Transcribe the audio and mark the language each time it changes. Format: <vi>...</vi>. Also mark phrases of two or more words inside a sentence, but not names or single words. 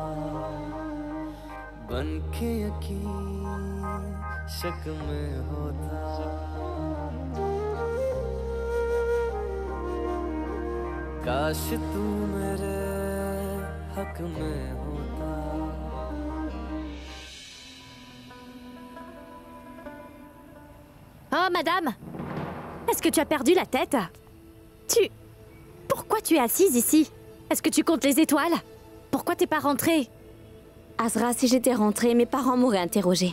<hi>बन के यकीन शक में होता काश तू मेरे हक में होता</hi> <fr>Oh, madame! Est-ce que tu as perdu la tête? Pourquoi tu es assise ici? Est-ce que tu comptes les étoiles? Pourquoi t'es pas rentrée? Azra, si j'étais rentrée, mes parents m'auraient interrogée.</fr>